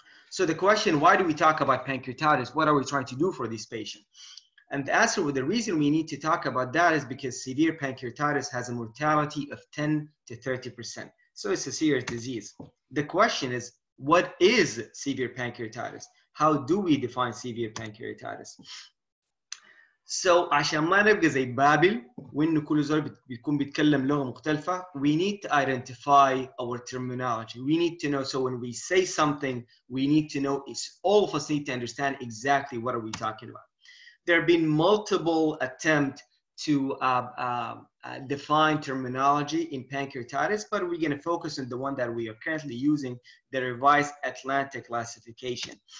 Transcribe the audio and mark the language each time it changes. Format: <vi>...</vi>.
<en>So the question, why do we talk about pancreatitis? What are we trying to do for this patient? And the answer, the reason we need to talk about that is because severe pancreatitis has a mortality of 10 to 30%. So it's a serious disease. The question is, what is severe pancreatitis? How do we define severe pancreatitis?</en> <ar>So عشان ما نبقى زي بابل وإنه كل زول بيكون بيتكلم لغة مختلفة,</ar> <en>we need to identify our terminology. We need to know, so when we say something, we need to know, all of us need to understand exactly what are we talking about. There have been multiple attempts to define terminology in pancreatitis, but we're going to focus on the one that we are currently using, the revised Atlantic classification.</en>